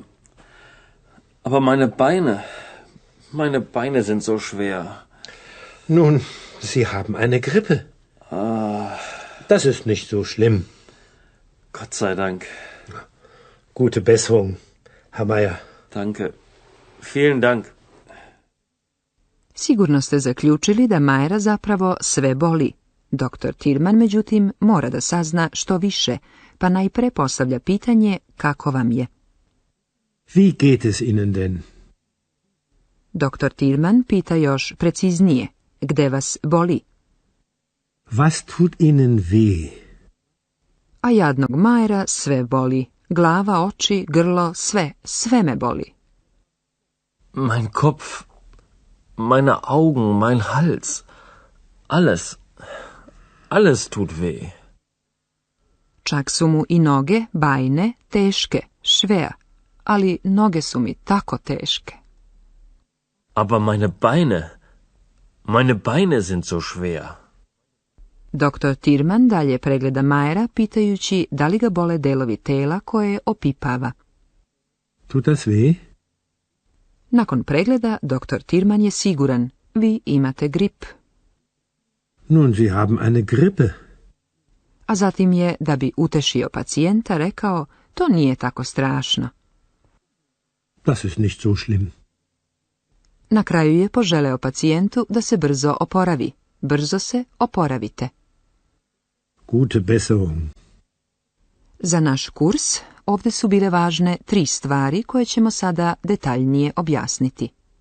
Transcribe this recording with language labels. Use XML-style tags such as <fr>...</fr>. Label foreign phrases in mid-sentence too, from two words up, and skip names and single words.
<de>Aber meine Beine sind so schwer. Nun, Sie haben eine Grippe. Das ist nicht so schlimm. Gott sei Dank. Gute Besserung, Herr Mayer. Danke. Vielen Dank.</de> <sr>Sigurno ste zaključili da Mayera zapravo sve boli. Doktor Tirman, međutim, mora da sazna što više, pa najpre postavlja pitanje kako vam je.</sr> <de>Wie geht es Ihnen denn?</de> <sr>Doktor Tirman pita još preciznije, gde vas boli?</sr> <de>Was tut Ihnen weh?</de> <sr>A jadnog Mayera sve boli. Glava, oči, grlo, sve me boli.</sr> <de>Mein Kopf, meine Augen, mein Hals. Alles tut weh.</de> <sr>Čak su mu i noge, bajne, teške, schwer, ali noge su mi tako teške.</sr> <de>Aber meine Beine sind so schwer.</de> <sr>Doktor Tirman dalje pregleda Majera pitajući da li ga bole delovi tela koje opipava.</sr> <de>Tut das weh?</de> <sr>Nakon pregleda, doktor Tirman je siguran, vi imate grip.</sr> <de>Nun, Sie haben eine Grippe.</de> <sr>A zatim je, da bi utešio pacijenta, rekao, to nije tako strašno.</sr> <de>Das ist nicht so schlimm.</de> <sr>Na kraju je poželeo pacijentu da se brzo oporavi. Brzo se oporavite.</sr> <de>Gute Besserung.</de> <sr>Za naš kurs ovdje su bile važne 3 stvari koje ćemo sada detaljnije objasniti.</sr>